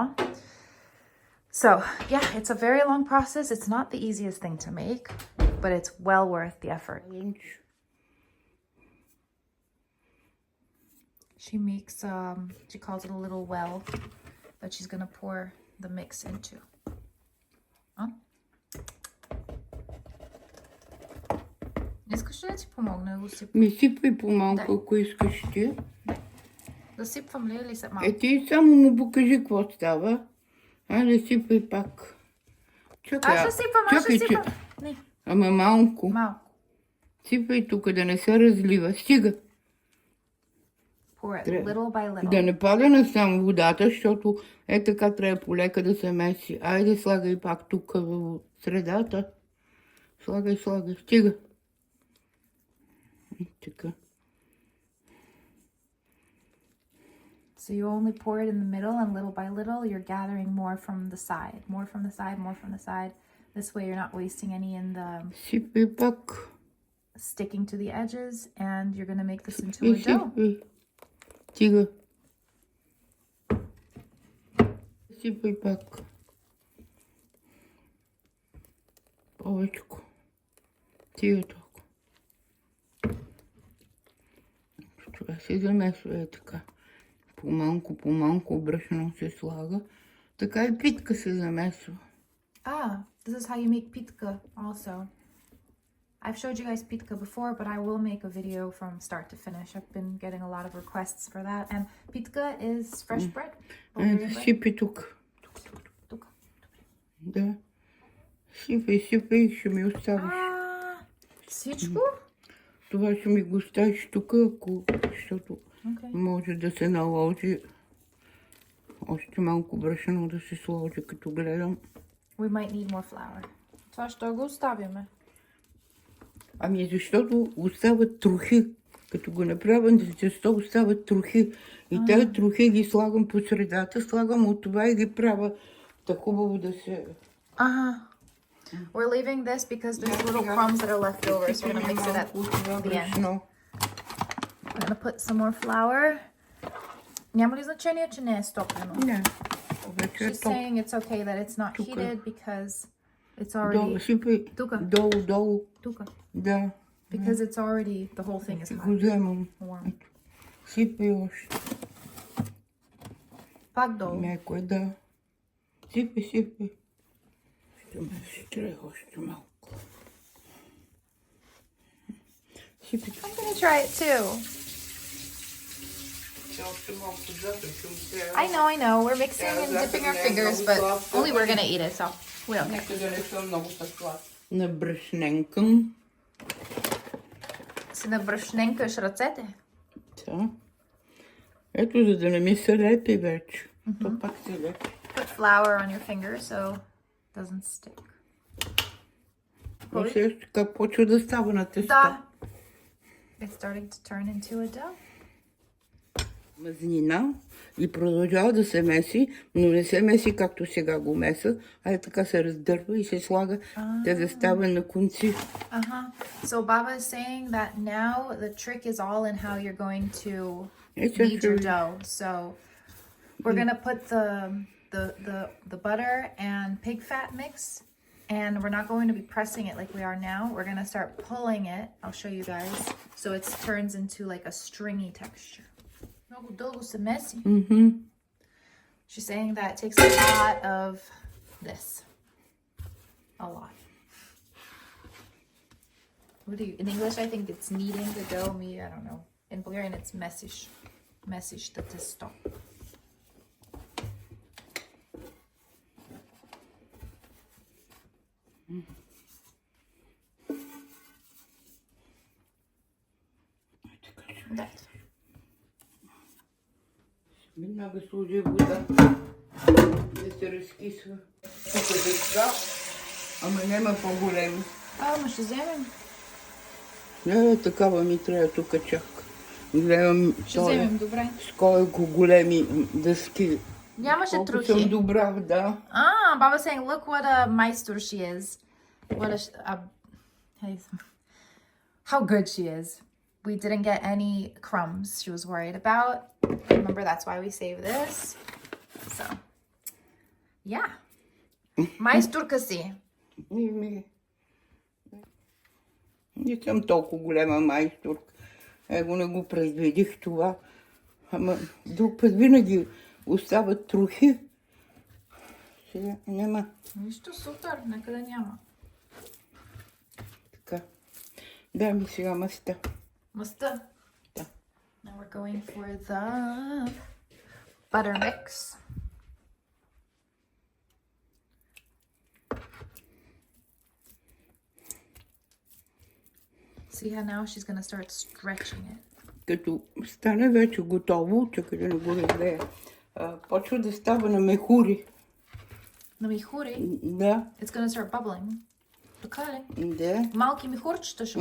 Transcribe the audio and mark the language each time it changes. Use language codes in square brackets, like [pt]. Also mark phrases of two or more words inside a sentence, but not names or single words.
[en] So yeah, it's a very long process. It's not the easiest thing to make, but it's well worth the effort. She makes, she calls it a little well that she's gonna pour the mix into. Huh? [bg] Искаш ли да ти помогна да го сипвам? Ми сипвай по-малко, ако искаш ти. Да сипвам ли или се малко? Ти само му покажи какво става. Да сипвай пак. Чакай, аз ще сипвам. Не. Ама малко. Сипвай тук, да не се разлива. Стига. [en] Pour it little by little. [bg] Да не пада на само водата, защото така трябва полека да се меси. Айде, слагай пак тук в средата. Слагай. Стига. Така. [en] So you only pour it in the middle, and little by little you're gathering more from the side. More from the side. This way you're not wasting any in the [bg] Сипай пак. [en] Sticking to the edges, and you're going to make this into a dough. [bg] Стига. Сипай пак. Повечко. Стига толкова. Това се замесва така. По-малко брашно се слага. Така и питка се замесва. [en] This is how you make pitka also. I've showed you guys pitka before, but I will make a video from start to finish. I've been getting a lot of requests for that. And pitka is fresh bread. [bg] Сипи тук. Тук. Да. Сипай, ще ми оставиш. Всичко? Това ще ми го оставиш тук, защото може да се наложи още малко брашно да се сложи, като гледам. [en] We might need more flour. [bg] Това ще го оставяме. Ами защото остават трохи. Като го направя за тесто, остават трохи. И тези трохи ги слагам по средата, слагам от това и ги правя така хубаво да се... [en] We're leaving this because there's little crumbs that are left over, so we're going to mix it at the end. We're going to put some more flour. [bg] Няма ли значение, че не е стоплено? Не. [en] She's saying it's okay that it's not heated because it's already... [bg] Сипай. Долу. Тука. Да. [en] Because it's already... The whole thing is hot. [bg] Го вземам. [en] Warm. [bg] Сипай още. Пак долу. Меко е, да. Сипай. Ще ме си трябва още малко. Сипай. [en] I'm going to try it too. I know. We're mixing and dipping our fingers, but only we're going to eat it, so we don't care. [bg] Набрашненкам. Си набрашненкаш ръцете? Да. Ето, за да не ми се лепи вече. То пак се лепи. [en] Put flour on your finger so it doesn't stick. [bg] Също така почва да става на тесто. Да. [en] It's starting to turn into a dough. [bg] Мазнина и продължава да се меси, но не се меси както сега го меса, а така се раздърва и се слага, да става на конци. [en] So Baba is saying that now the trick is all in how you're going to knead your dough. So we're going to put the butter and pig fat mix, and we're not going to be pressing it like we are now. We're going to start pulling it. I'll show you guys. So it turns into like a stringy texture. [bg] Много дълго се меси. [en] She's saying that it takes a lot of this. A lot. What do you, in English I think it's kneading the dough. I don't know. In Bulgarian it's mesish. Mesish the testo. That. [bg] Веднага сложи вода, да се разкисва. Тук е така, ама няма по-големи. Ама ще вземем. Не, такава ми трябва тук чак. Гледам, ще вземем, добре. С колко големи дъски. Нямаше колко трохи. Съм добра, да. [en] Baba's saying, look what a meister she is. What how good she is. We didn't get any crumbs she was worried about. Remember, that's why we save this. So, yeah. [bg] Майстурка си. Не съм толкова голема майстурка. Его не го предвидих това. Ама друг път винаги остават трохи. Сега няма. Нищо супер, нека да няма. Така. Дай ми сега маста. Маста? Да. [en] Now we're going for the butter mix. See how now she's gonna start stretching it. [bg] Като стане вече готово, чакай да не го разлея, почва да става на мехури. На мехури? Да. [en] It's gonna start bubbling. [bg] Така ли? Да. Малки мехурчета ще.